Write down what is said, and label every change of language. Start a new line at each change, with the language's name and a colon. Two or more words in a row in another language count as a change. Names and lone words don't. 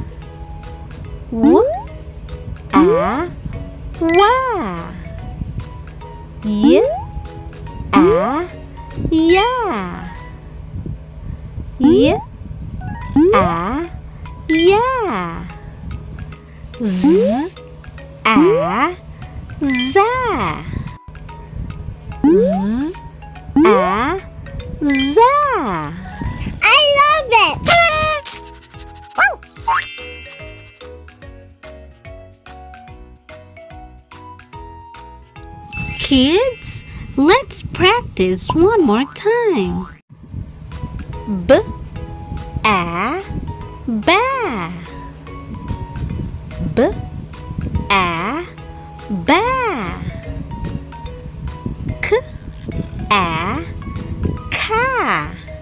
English: W A wa. Y A ya. Y A ya. Z A za. Z A za. I love it! Kids, let's practice one more time. B A ba. B A ba. K A ka.